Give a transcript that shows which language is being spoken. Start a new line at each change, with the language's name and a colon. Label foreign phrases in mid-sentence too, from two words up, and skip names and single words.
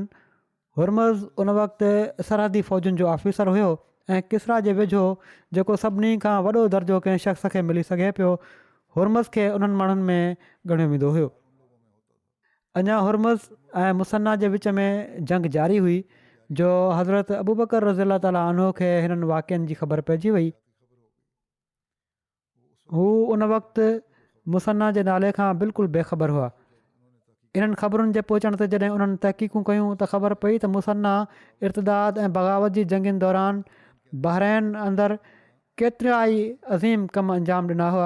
Sindhi: हुरमज़ उन वक़्तु सरहदी फ़ौजुनि जो ऑफिसर हुयो ऐं किसरा जे वेझो जेको सभिनी खां वॾो दर्जो कंहिं शख़्स खे मिली सघे पियो, हुरमज़ खे उन्हनि माण्हुनि में ॻणियो वेंदो हुयो। अञा हुरमज़ ऐं मुसन्ना जे विच में जंग जारी हुई जो हज़रत अबू बकर
Arabic: رضي الله تعالى عنه
Sindhi: खे हिननि वाक़िअनि जी ख़बर पइजी वई। हू उन वक़्तु मुसन्ना जे नाले खां बिल्कुलु बेख़बर हुआ। इन्हनि ख़बरुनि जे पहुचण ते जॾहिं उन्हनि तहक़ीक़ूं कयूं त ख़बर पई त मुसन्ना इर्तदाद ऐं बग़ावत जी जंगनि दौरान बहरैन अंदरि केतिरा ई अज़ीम कम अंजाम ॾिना हुआ।